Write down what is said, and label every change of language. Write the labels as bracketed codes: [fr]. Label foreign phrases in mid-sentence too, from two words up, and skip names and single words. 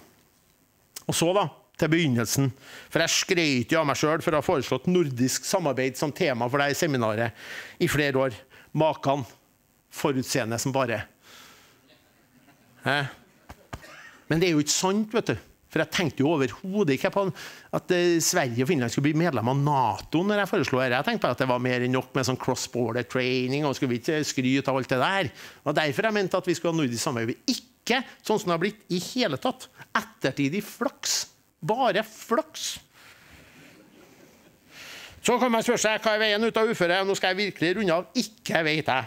[no] Og så da, til begynnelsen, for jeg skrøt jo av meg selv for å ha foreslått nordisk samarbeid som tema for deg i seminaret i flere år. Makan, forutseende som bare. Men det er jo ikke sant, vet du. For jeg tenkte jo overhodet ikke på at Sverige og Finland skulle bli medlem av NATO når jeg foreslo det. Jeg tenkte på at det var mer enn nok med sånn [en] cross-border training, [no] og skulle vi ikke skryte av alt det der. Og derfor jeg mente at vi skulle ha nordisk samarbeid. Ikke sånn som det har blitt i hele tatt. Ettertidig flaks. Bare flaks. Så kan man spørre seg hva er veien ut av uføre. Nå skal jeg virkelig runde av. Ikke vet jeg.